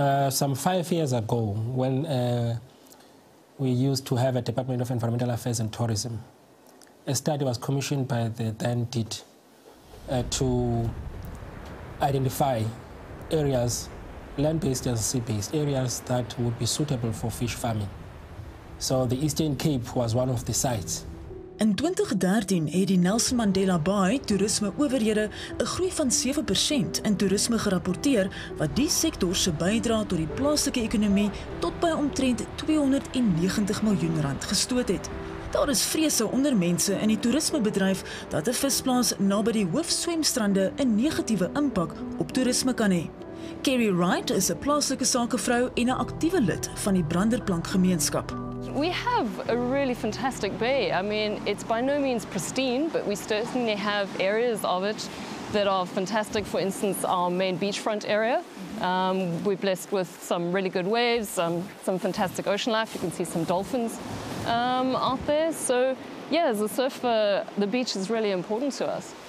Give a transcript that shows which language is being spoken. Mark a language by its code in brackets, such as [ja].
[en] Some 5 years ago, when we used to have a Department of Environmental Affairs and Tourism, a study was commissioned by the then DIT to identify areas, land-based and sea-based, areas that would be suitable for fish farming. So the Eastern Cape was one of the sites. [af] In 2013 het die Nelson Mandela Bay toerisme-owerhede 'n groei van 7% in toerisme gerapporteer wat die sektor se bydrae tot die plaaslike ekonomie tot by omtrent R290 miljoen gestoot het. Daar is vrese onder mense in die toerismebedryf dat 'n visplaas naby die hoofswemstrande 'n negatiewe impak op toerisme kan hê. Kerry Wright is 'n plaaslike sakevrou en 'n aktiewe lid van die Branderplankgemeenskap. [en] We have a really fantastic bay. I mean, it's by no means pristine, but we certainly have areas of it that are fantastic. For instance, our main beachfront area. We're blessed with some really good waves, some fantastic ocean life. You can see some dolphins out there. So, yeah, as a surfer, the beach is really important to us.